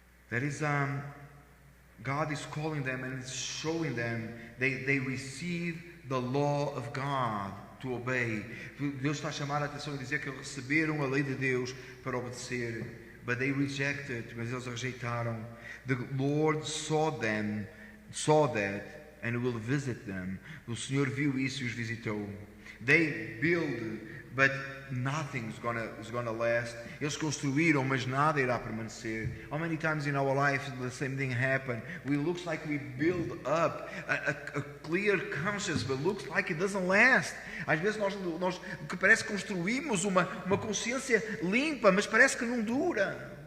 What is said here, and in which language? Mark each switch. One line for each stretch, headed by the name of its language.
English: That is, God is calling them and is showing them they receive the law of God to obey.
Portuguese: Deus está a chamar a atenção e dizer que eles receberam a lei de Deus para obedecer.
English: But they rejected,
Portuguese: mas eles rejeitaram.
English: The Lord saw that, and will visit them.
Portuguese: O Senhor viu isso e os visitou.
English: They build, but nothing is gonna last.
Portuguese: Eles construíram, mas nada irá permanecer.
English: How many times in our life the same thing happened? We looks like we build up a clear conscience, but looks like it doesn't last.
Portuguese: Às vezes nós que parece que construímos uma consciência limpa, mas parece que não dura.